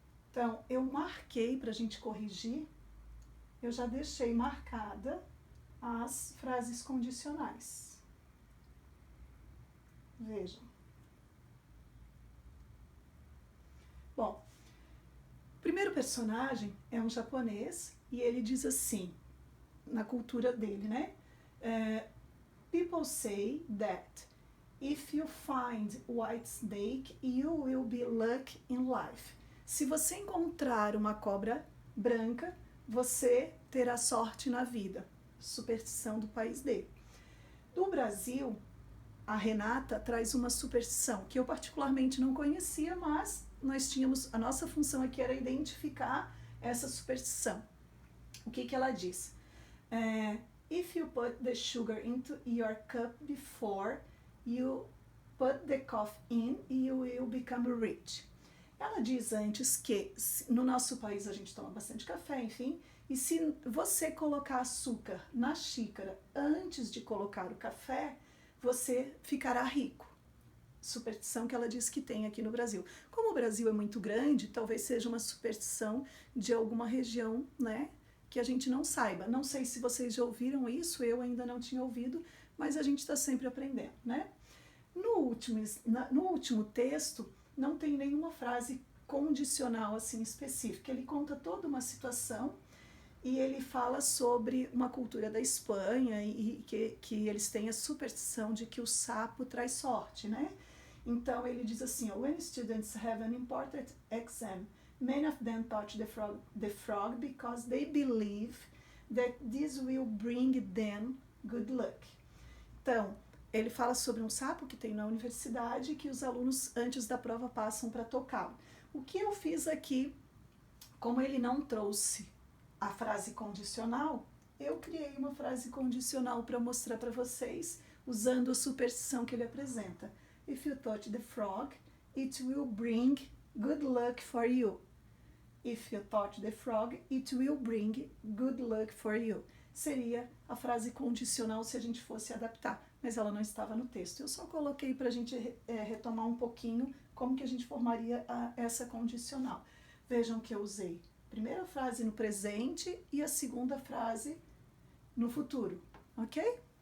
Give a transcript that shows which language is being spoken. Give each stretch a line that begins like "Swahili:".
Portuguese: Então, eu marquei para a gente corrigir, eu já deixei marcada as frases condicionais. Vejam. Bom, o primeiro personagem é um japonês e ele diz assim, na cultura dele, né?
English: People say that if you find white snake, you will be lucky in life.
Portuguese: Se você encontrar uma cobra branca, você terá sorte na vida. Superstição do país dele. Do Brasil, a Renata traz uma superstição que eu particularmente não conhecia, mas nós tínhamos, a nossa função aqui era identificar essa superstição. O que ela diz?
English: If you put the sugar into your cup before you put the coffee in, you will become rich.
Portuguese: Ela diz antes que no nosso país a gente toma bastante café, enfim, e se você colocar açúcar na xícara antes de colocar o café, você ficará rico. Superstição que ela diz que tem aqui no Brasil. Como o Brasil é muito grande, talvez seja uma superstição de alguma região, né, que a gente não saiba. Não sei se vocês já ouviram isso, eu ainda não tinha ouvido, mas a gente está sempre aprendendo, né? No último texto, não tem nenhuma frase condicional assim específica. Ele conta toda uma situação e ele fala sobre uma cultura da Espanha e que eles têm a superstição de que o sapo traz sorte, né? Então ele diz assim,
English: when students have an important exam, many of them touch the frog because they believe that this will bring them good luck.
Portuguese: Então, ele fala sobre um sapo que tem na universidade que os alunos antes da prova passam para tocá-lo. O que eu fiz aqui, como ele não trouxe a frase condicional, eu criei uma frase condicional para mostrar para vocês, usando a superstição que ele apresenta.
English: If you touch the frog, it will bring good luck for you. If you touch the frog, it will bring good luck for you.
Portuguese: Seria a frase condicional se a gente fosse adaptar, mas ela não estava no texto. Eu só coloquei para a gente retomar um pouquinho como que a gente formaria essa condicional. Vejam que eu usei a primeira frase no presente e a segunda frase no futuro, ok?